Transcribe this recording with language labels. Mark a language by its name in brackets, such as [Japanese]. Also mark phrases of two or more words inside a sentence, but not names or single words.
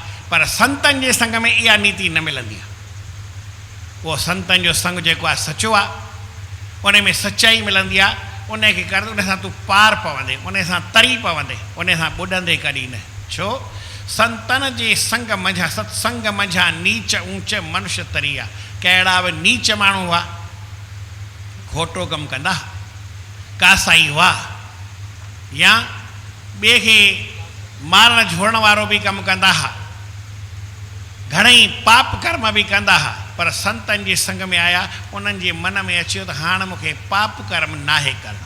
[Sindhi] पर संतनि जे संग में इहा नीति न मिलंदी आहे। उहो संतनि जो संग जेको आहे सचो आहे, उन में सचाई मिलंदी आहे। उन खे कर, उन सां तूं पार पवंदे, उन सां तरी पवंदे, उन सां ॿुॾंदे कॾहिं न। छो? संतनि जे संग मंझां, सत्संग मंझां नीच ऊंच मनुष्य तरी आहे। कहिड़ा बि नीच माण्हू हुआ, खोटो कमु कंदा, कासाई हुआ, या ॿिए खे मारण झोड़ण वारो बि कमु कंदा हुआ, घणेई पाप कर्म बि कंदा हुआ। पर संतनि जे संग में आया, उन्हनि जे मन में अचियो त हाणे मूंखे पाप कर्म नाहे करणो।